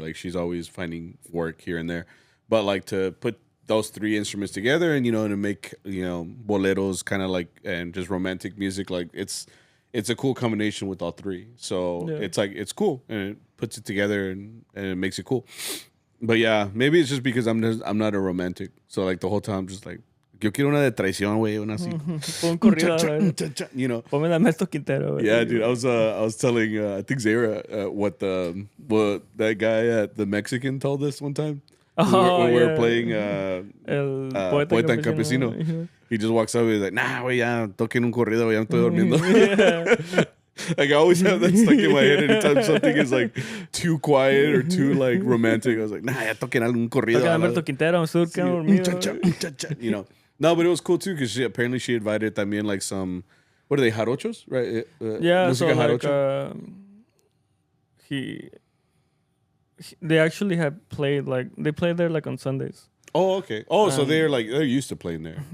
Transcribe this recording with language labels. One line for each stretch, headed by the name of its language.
English: Like she's always finding work here and there. But like to put those 3 instruments together and, you know, to make, you know, boleros kind of like, and just romantic music, like it's a cool combination with all 3. So Yeah. it's like, it's cool and it puts it together and it makes it cool. But yeah, maybe it's just because I'm not a romantic. So like the whole time, I'm just like,
Spanish: yo quiero una de traición, güey, una así. Pon un corrido, güey.
English: You know.
Spanish: Ponme la Ernesto Quintero, güey.
English: Yeah, dude. I was telling I think Zara what that guy at the Mexican told us one time. When we were playing El Poeta and Campesino. He just walks up and he's like, nah, güey,
Spanish: ya toquen un corrido, güey, ya me estoy durmiendo.
English: Yeah. Like I always have that stuck in my head anytime something is like too quiet or too like romantic. I was like, nah,
Spanish: ya toquen algún corrido. Toquen Alberto Quintero, me estoy dormido.
English: You know. No, but it was cool too because apparently she invited también like some, what are they, jarochos, right? Yeah,
Spanish: Música
English: so like they actually had played like they played there like on Sundays. Oh, okay. Oh, so they're used to playing there.